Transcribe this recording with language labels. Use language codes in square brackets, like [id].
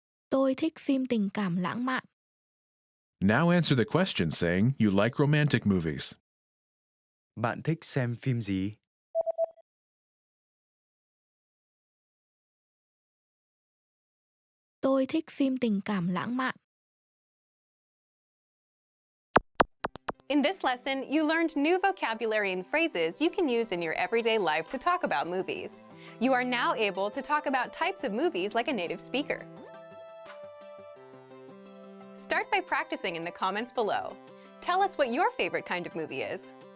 [vi] Tôi thích phim tình cảm lãng mạn. [en] Now answer the question saying you like romantic movies. [vi] Bạn thích xem phim gì? Tôi thích phim tình cảm lãng mạn. [en] In this lesson, you learned new vocabulary and phrases you can use in your everyday life to talk about movies. You are now able to talk about types of movies like a native speaker. Start by practicing in the comments below. Tell us what your favorite kind of movie is.